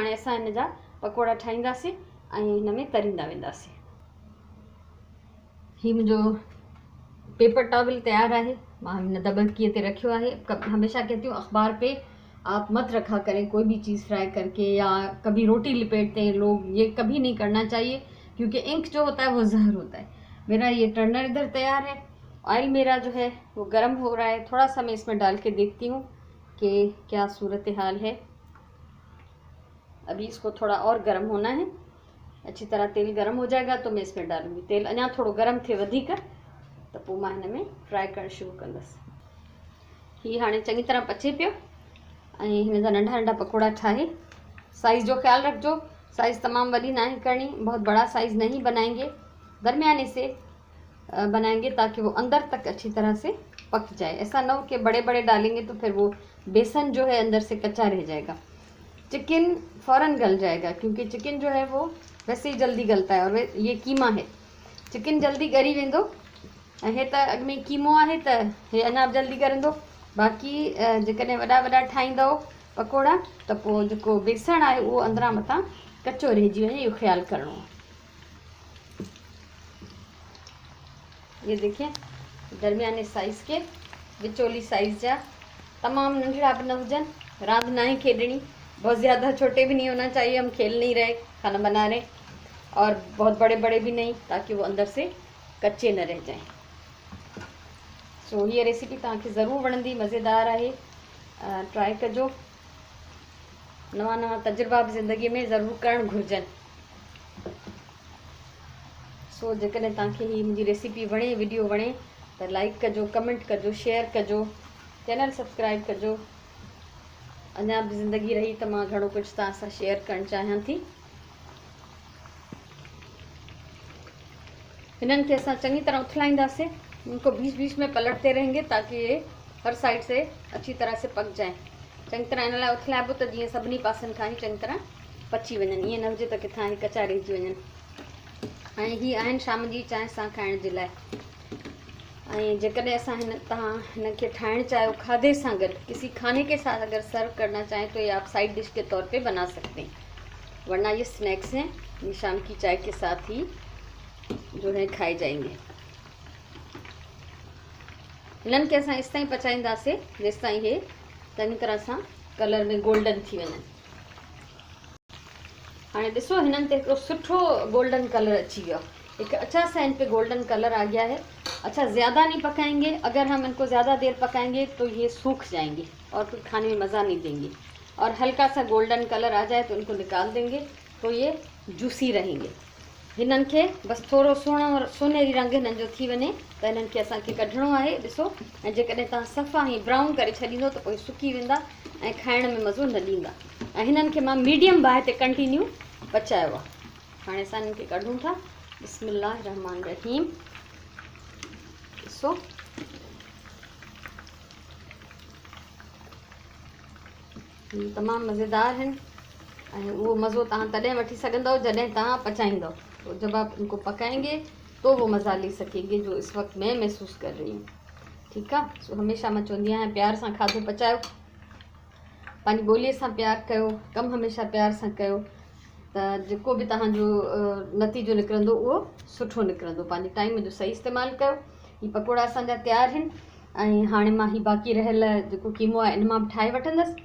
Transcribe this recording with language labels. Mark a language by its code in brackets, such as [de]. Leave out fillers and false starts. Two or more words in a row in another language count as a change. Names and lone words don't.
[sd] हाणे असां हिन जा पकोड़ा ठाहींदासीं ऐं हिन में तरींदा वेंदासीं। ही मुंहिंजो [en] paper towel [sd] तैयार है, मां हिन दबकीअ ते रखियो आहे। [hi] हमेशा कहती हूँ अखबार पे आप मत रखा करें कोई भी चीज़ फ्राई करके, या कभी रोटी लिपेटते हैं लोग, ये कभी नहीं करना चाहिए, क्योंकि इंक जो होता है वो जहर होता है। मेरा ये टर्नर इधर तैयार है, ऑयल मेरा जो है वो गर्म हो रहा है। थोड़ा सा मैं इसमें डाल के देखती हूँ कि क्या सूरत हाल है। अभी इसको थोड़ा और गर्म होना है, अच्छी तरह तेल गर्म हो जाएगा तो मैं इसमें डालूंगी। [sd] तेल अञा थोड़ा गर्म थे वधीक तो पोइ मां हिन में फ्राई करणु शुरू कंदसि। ही हाणे चङी तरह पचे पियो ऐं हिन जा नंढा नंढा पकोड़ा ठाहे। साइज़ जो ख्याल रखजो, साइज़ तमाम वॾी ना करनी, [hi] बहुत बड़ा साइज़ नहीं बनाएंगे, दरमियाने से बनाएंगे ताकि वो अंदर तक अच्छी तरह से पक जाए। ऐसा ना हो कि बड़े बड़े डालेंगे तो फिर वो बेसन जो है अंदर से कच्चा रह जाएगा, चिकन फ़ौरन गल जाएगा, क्योंकि चिकन जो है वो वैसे ही जल्दी गलता है, और ये कीमा है, [sd] चिकन जल्दी ॻरी वेंदो। हे त अॻ में कीमो आहे त हे अञा जल्दी ॻरंदो। बाक़ी जेकॾहिं वॾा वॾा ठाहींदव पकोड़ा त पोइ जेको बेसण आहे उहो अंदरां मथां कच्चो रहिजी वञे, इहो ख़्यालु करिणो आहे। [hi] ये देखिए दरमियाने साइज़ के, [sd] विचोली साइज़ जा, तमाम नंढड़ा भी न हुजन, रांध ना ही खेलनी, [hi] बहुत ज़्यादा छोटे भी नहीं होना चाहिए, हम खेल नहीं रहे, खाना बना रहे, और बहुत बड़े बड़े भी नहीं, ताकि वो अंदर से कच्चे न रह जाएं। [sd] सो ये रेसिपी तव्हांखे ज़रूर वणंदी, मज़ेदार है, ट्राई कजो। नवा नवा तजुर्बा भी ज़िंदगी में ज़रूर करण घुर्जन। सो जेकॾहिं तव्हांखे ही मुंहिंजी रेसिपी वणे, वीडियो वणे त लाइक कजो, कमेंट कजो, शेयर कजो, चैनल सब्सक्राइब कजो। अञा भी ज़िंदगी रही त मां घणो कुछ तव्हां सां शेयर करणु चाहियां थी। इन्हनि खे असां चङी तरह उथलाईंदासीं, [hi] इनको बीच बीच में पलटते रहेंगे ताकि ये हर साइड से अच्छी तरह से पक जाए। [sd] चङी तरह इन लाइ उथलाइबो त जीअं सभिनी पासनि खां ई चङी तरह पची वञनि, ईअं न हुजे त किथां ई कचा रहिजी वञनि। ऐं ही आहिनि शाम जी चांहि सां खाइण जे लाइ। ऐं जेकॾहिं असां तव्हां हिन खे ठाहिणु चाहियो खाधे सां गॾु, [hi] किसी खाने के साथ अगर सर्व करना चाहें तो ये आप [en] side dish [hi] के तौर पे बना सकते हैं, वरना ये स्नैक्स हैं, ये शाम की चाय के साथ ही जो है खाए जाएंगे। [sd] इन्हनि खे असां इस ताईं पचाईंदासीं जेसि ताईं हे चङी तरह सां कलर में गोल्डन थी वञनि। हाणे ॾिसो हिननि ते हिकिड़ो सुठो [en] golden color [sd] अची वियो, [hi] एक अच्छा सा इन पे [en] golden color [hi] आ गया है। अच्छा, ज़्यादा नहीं पकाएंगे, अगर हम इनको ज़्यादा देर पकाएंगे तो ये सूख जाएंगे और फिर खाने में मज़ा नहीं देंगे। और हल्का सा [en] golden color [hi] आ जाए तो इनको निकाल देंगे, तो ये जूसी रहेंगे। [sd] हिननि खे बसि थोरो सोनेरी रंग हिननि जो थी वञे त हिननि खे असांखे कढणो आहे। ॾिसो, ऐं जेकॾहिं तव्हां सफ़ा ई ब्राउन करे छॾींदो त पोइ सुकी वेंदा ऐं खाइण में मज़ो न ॾींदा। ऐं हिननि खे मां मीडियम बाहि ते कंटिन्यू पचायो आहे। हाणे असां हिननि खे कढूं था। [ar] بسم الله رحمن رحيم. [sd] ॾिसो, तमामु मज़ेदार आहिनि ऐं उहो मज़ो तव्हां तॾहिं वठी सघंदव जॾहिं तव्हां पचाईंदव। [hi] तो जब आप इनको पकाएंगे तो वो मज़ा ले सकेंगे जो इस वक्त मैं महसूस कर रही हूँ। [sd] ठीक है, सो हमेशा मां चवंदी आहियां प्यार सां खाधो पचायो, पंहिंजी ॿोलीअ सां प्यार कयो, कमु हमेशा प्यार सां कयो, त जेको बि तव्हांजो नतीजो निकिरंदो उहो सुठो निकिरंदो। पंहिंजे टाइम जो सही इस्तेमालु कयो। ही पकोड़ा असांजा तयारु आहिनि ऐं हाणे मां ही बाक़ी रहियल जेको कीमो आहे इन मां बि ठाहे वठंदसि।